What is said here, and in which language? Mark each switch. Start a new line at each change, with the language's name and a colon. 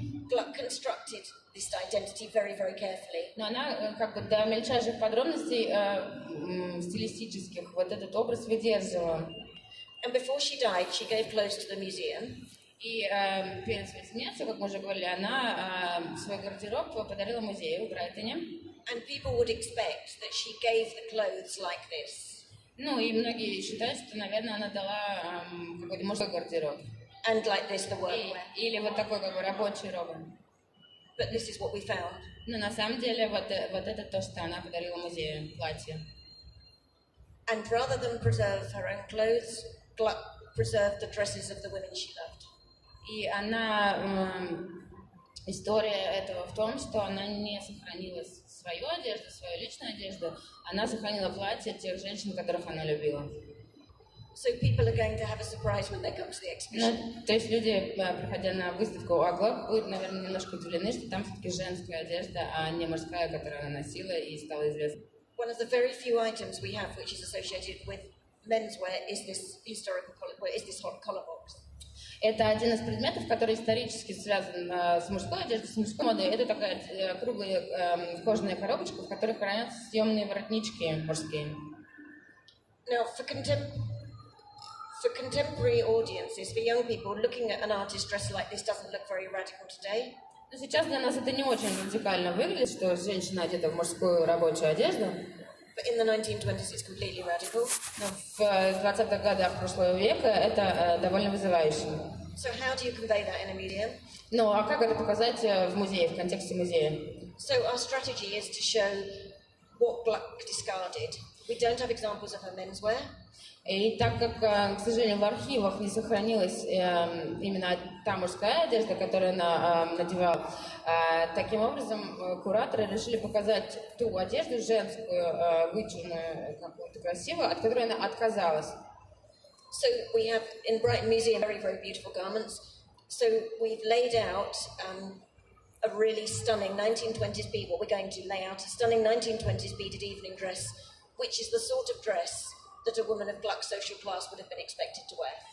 English: Gluck constructed this identity very, very carefully.
Russian: Но она как бы до мельчайших подробностей стилистических вот этот образ выдерживала.
English: And before she died, she gave clothes to the museum.
Russian: И перед своей смертью, как мы уже говорили, она свой гардероб подарила музею в Брайтоне.
English: And people would expect that she gave the clothes like this.
Russian: Ну и многие считают, что, наверное, она дала какой-то мужской гардероб.
English: And like this, the workwear.
Russian: Или вот такой как бы рабочий робот.
English: But this is what we found.
Russian: Но на самом деле вот это то, что она подарила музею, платье.
English: And rather than preserve her own clothes, Gluck preserved the dresses of the women she loved.
Russian: И она... История этого в том, что она не сохранила свою одежду, свою личную одежду, она сохранила платье тех женщин, которых она любила.
English: So people are going to have a surprise when they come to the exhibition.
Russian: Ну, то есть люди, приходя на выставку Глак, будут, наверное, немножко удивлены, что там все-таки женская одежда, а не мужская, которую она носила и стала известной.
English: One of the very few items we have which is associated with menswear is this collar box.
Russian: Это один из предметов, который исторически связан с мужской одеждой, с мужской модой. Это такая круглая кожаная коробочка, в которой хранятся съемные воротнички мужские.
English: Now, for contemporary audiences, for young people, looking at an artist dressed like this doesn't look very radical today.
Russian: Но сейчас для нас это не очень радикально выглядит, что женщина одета в мужскую рабочую одежду.
English: But in the 1920s, it's completely radical.
Russian: Но в 20-х годах прошлого века это довольно вызывающе.
English: So how do you convey that in a museum?
Russian: Ну, а как это показать в музее, в контексте музея?
English: So our strategy is to show what Gluck discarded. We don't have examples of her menswear.
Russian: И так как, к сожалению, в архивах не сохранилась именно та мужская одежда, которую она надевала, таким образом кураторы решили показать ту одежду женскую, вычурную, какую-то красивую, от которой она отказалась.
English: So we have in Brighton Museum very, very beautiful garments. So we've laid out a really stunning 1920s bead. What we're going to lay out a stunning 1920s beaded evening dress, which is the sort of dress that a woman of Gluck's social class would have been expected to wear.